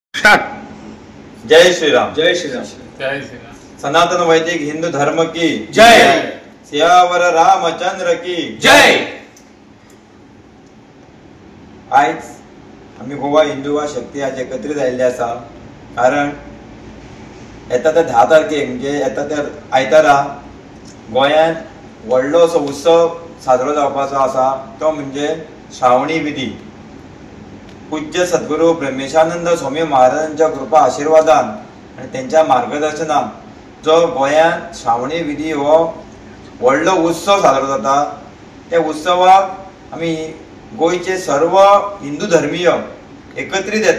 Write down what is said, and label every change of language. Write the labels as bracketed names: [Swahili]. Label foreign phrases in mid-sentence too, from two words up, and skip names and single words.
[Hindi] स्टार्ट। जय श्रीराम। जय श्रीराम। जय श्रीराम। सनातन वैदिक हिंदू धर्म की जय। सियावर रामचंद्र की जय। [Konkani] आज आम्ही गोवा हिंदू वा शक्ती आज एकत्रित आयिल्ले आसा। कारण येता त्या 10 तारखेक म्हणजे येता त्या आयतारा गोंयांत व्हडलो असो उत्सव साजरो जावपाचो आसा, तो म्हणजे श्रावणी विधी। पूज्य सद्गुरू ब्रह्मेशानंद स्वामी महाराजांच्या कृपा आशीर्वादान आणि त्यांच्या मार्गदर्शनान जो गोंयांत श्रावणी विधी हो व्हडलो उत्सव साजरो जाता, त्या उत्सवाक आमी गोंयचे सर्व हिंदू धर्मीय एकत्रित येता।